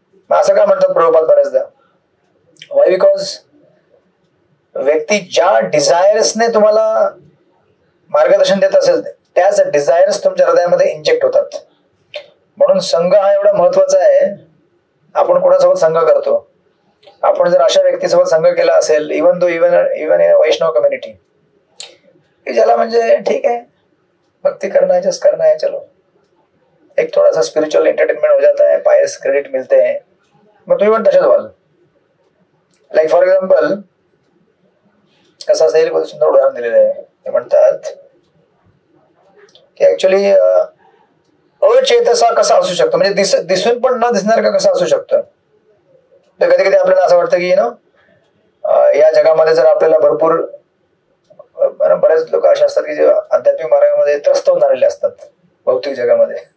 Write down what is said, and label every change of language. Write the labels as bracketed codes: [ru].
[mr] मग असं का म्हणतात प्रभुपाद बऱ्याचदा? वाय? बिकॉज व्यक्ती ज्या डिझायर्सने तुम्हाला मार्गदर्शन देत असेल त्याच डिझायर्स तुमच्या हृदयामध्ये इंजेक्ट होतात. म्हणून संघ हा एवढा महत्वाचा आहे. आपण कोणासोबत संघ करतो? आपण जर अशा व्यक्तीसोबत संघ केला असेल, [en] even in Vaishnav community, [mr] की ज्याला म्हणजे [hi] ठीक है भक्ति करना है, जस्ट करना है, चलो एक थोड़ा सा स्पिरिचुअल एंटरटेनमेंट हो जाता है, पायस क्रेडिट मिलते हैं, [mr] मग तुम्ही पण तशाच व्हाल. [en] like for example [mr] कसं असेल, खूप सुंदर उदाहरण दिलेलं आहे. ते म्हणतात की ऍक्च्युअली अचेतसा कसा असू शकतो, म्हणजे दिसून पण न दिसणार का कसा असू शकतं. तर कधी कधी आपल्याला असं वाटतं की या जगामध्ये जर आपल्याला भरपूर बरेच लोक असे असतात की जे आध्यात्मिक मार्गामध्ये त्रस्त होऊन आलेले असतात भौतिक जगामध्ये.